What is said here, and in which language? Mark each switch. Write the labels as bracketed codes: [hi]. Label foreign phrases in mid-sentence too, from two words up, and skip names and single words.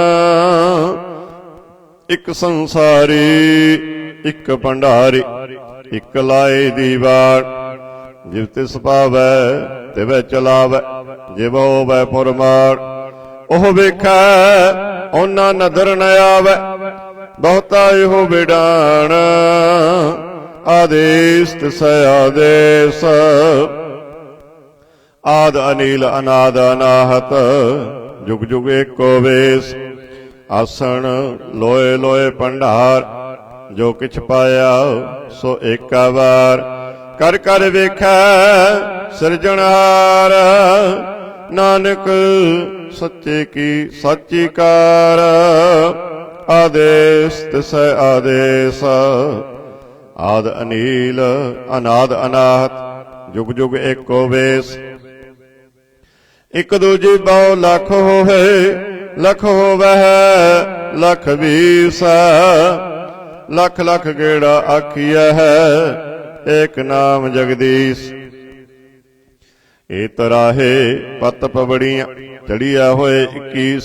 [pa] ਇੱਕ ਸੰਸਾਰੀ ਇੱਕ ਭੰਡਾਰੀ, ਇੱਕ ਲਾਏ ਦੀਵਾਨ। ਜਿਵ ਤਿਸ ਪਾਵੈ ਤਿਵੈ ਚਲਾਵੈ, ਜਿਵ ਹੋਵੈ ਪੁਰਮਾਨ। ਉਹ ਵੇਖੈ ਓਨਾ ਨਦਰ ਨ ਆਵੈ, ਬਹੁਤਾ ਇਹੋ ਵਿਡਾਣ। ਆਦੇਸ਼ ਤਿਸੈ ਆਦੇਸ਼। ਆਦ ਅਨੀਲ ਅਨਾਦ ਅਨਾਹਤ ਜੁਗ ਜੁਗ ਏਕੋ ਵੇਸ। ਆਸਨ ਲੋਏ ਲੋਏ ਭੰਡਾਰ ਜੋ ਕਿਛ ਪਾਇਆ ਸੋ ਏਕਾ ਬਾਰ। ਕਰ ਕਰ ਵੇਖੈ ਸਿਰਜਨਹਾਰ ਨਾਨਕ ਸੱਚੇ ਕੀ ਸਾਚੀ ਕਾਰ। ਆਦੇਸ਼ ਤਿਸੈ ਆਦੇਸ਼। ਆਦ ਅਨੀਲ ਅਨਾਦ ਅਨਾਹਤ ਜੁਗ ਜੁਗ ਏਕੋ ਵੇਸ। ਏਕ ਦੂਜੀ ਬਹੁ ਲਖ ਹੋਵੇ ਲਖ ਹੋਵੈ ਲਖ ਬੀਸ। ਲਖ ਲਖ ਗੇੜਾ ਆਖਿਆ ਹੈ ਏਕ ਨਾਮ ਜਗਦੀਸ਼। ਏ ਤਰਾਹੇ ਪਤ ਪਬੜੀਆਂ ਚੜ੍ਹਿਆ ਹੋਏ 21।